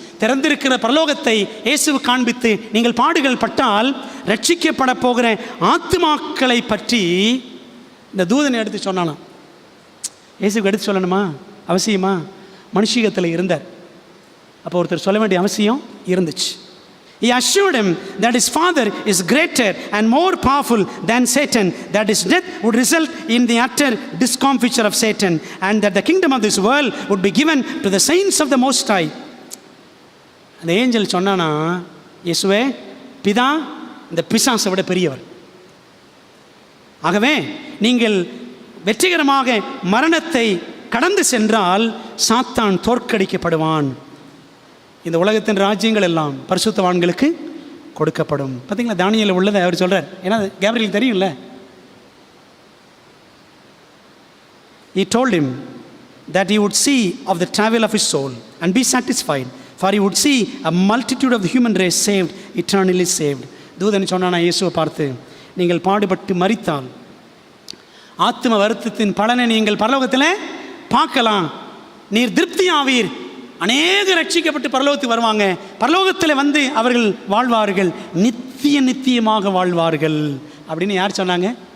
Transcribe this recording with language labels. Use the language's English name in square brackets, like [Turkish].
[Tamil] திறந்திருக்கிற பரலோகத்தை இயேசுவுக்கு காண்பித்து, நீங்கள் பாடுகள் பட்டால் ரட்சிக்கப்பட போகிற ஆத்துமாக்களை பற்றி இந்த தூதனை எடுத்து சொன்னானாம். இயேசுக்கு எடுத்து சொல்லணுமா? அவசியமா? மனுஷீகத்தில் இருந்தார். அப்போ ஒருத்தர் சொல்ல வேண்டிய அவசியம் இருந்துச்சு. [English] He assured him that his father is greater and more powerful than Satan, that his death would result in the utter discomfiture of Satan, and that the kingdom of this world would be given to the saints of the Most High. [Tamil] அந்த angel சொன்னானா, இயேசுவே, பிதா இந்த பிசாசை விட பெரியவர். ஆகவே நீங்கள் வெற்றிகரமாக மரணத்தை கடந்து சென்றால் சாத்தான் தோற்கடிக்கப்படுவான். இந்த உலகத்தின் ராஜ்யங்கள் எல்லாம் பரிசுத்தவான்களுக்கு கொடுக்கப்படும். பார்த்தீங்களா, தானியேல் உள்ளதை அவர் சொல்றார். ஏன்னா கேப்ரியல் தெரியும்ல. [English] He told him that he would see of the travel of his soul and be satisfied, for he would see a multitude of the human race saved, eternally saved. [Tamil] தூதன் சொன்னானா இயேசுவை பார்த்து, நீங்கள் பாடுபட்டு மரித்தால் ஆத்தும வருத்தத்தின் பலனை நீங்கள் பரலோகத்தில் பார்க்கலாம், நீர் திருப்தி ஆவீர். அநேக ரட்சிக்கப்பட்டு பரலோகத்துக்கு வருவாங்க, பரலோகத்தில் வந்து அவர்கள் வாழ்வார்கள், நித்தியமாக வாழ்வார்கள் அப்படின்னு யார் சொன்னாங்க?